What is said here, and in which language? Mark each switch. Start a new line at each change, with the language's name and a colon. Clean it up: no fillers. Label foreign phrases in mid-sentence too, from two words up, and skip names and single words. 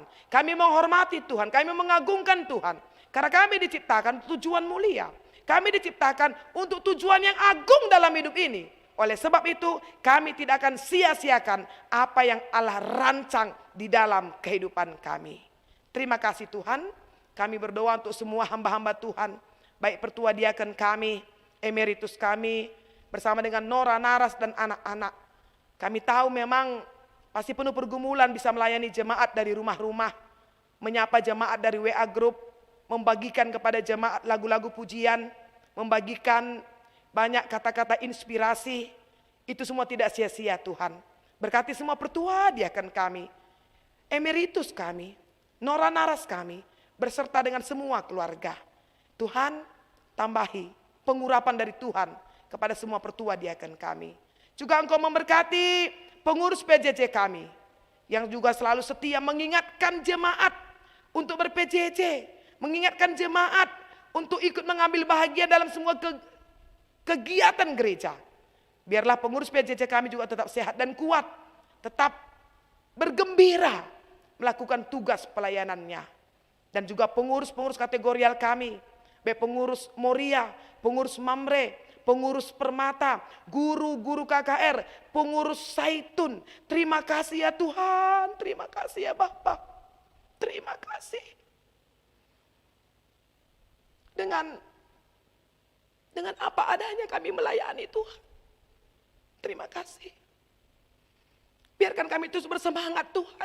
Indonesian: Kami menghormati Tuhan, kami mengagungkan Tuhan. Karena kami diciptakan tujuan mulia. Kami diciptakan untuk tujuan yang agung dalam hidup ini. Oleh sebab itu, kami tidak akan sia-siakan apa yang Allah rancang di dalam kehidupan kami. Terima kasih Tuhan. Kami berdoa untuk semua hamba-hamba Tuhan, baik pertua diaken kami, emeritus kami bersama dengan Nora, Naras dan anak-anak. Kami tahu memang pasti penuh pergumulan bisa melayani jemaat dari rumah-rumah, menyapa jemaat dari WA Group, membagikan kepada jemaat lagu-lagu pujian, membagikan banyak kata-kata inspirasi. Itu semua tidak sia-sia Tuhan. Berkati semua pertua diaken kami, emeritus kami, Nora Naras kami, berserta dengan semua keluarga. Tuhan tambahi pengurapan dari Tuhan kepada semua pertua diaken kami. Juga Engkau memberkati pengurus PJJ kami, yang juga selalu setia mengingatkan jemaat untuk ber-PJJ, mengingatkan jemaat untuk ikut mengambil bahagia dalam semua kegiatan gereja. Biarlah pengurus PJJ kami juga tetap sehat dan kuat, tetap bergembira melakukan tugas pelayanannya. Dan juga pengurus-pengurus kategorial kami, baik pengurus Moria, pengurus Mamre, pengurus Permata, guru-guru KKR, pengurus Saitun. Terima kasih ya Tuhan, terima kasih ya Bapak, terima kasih. Dengan apa adanya kami melayani Tuhan. Terima kasih. Biarkan kami terus bersemangat Tuhan.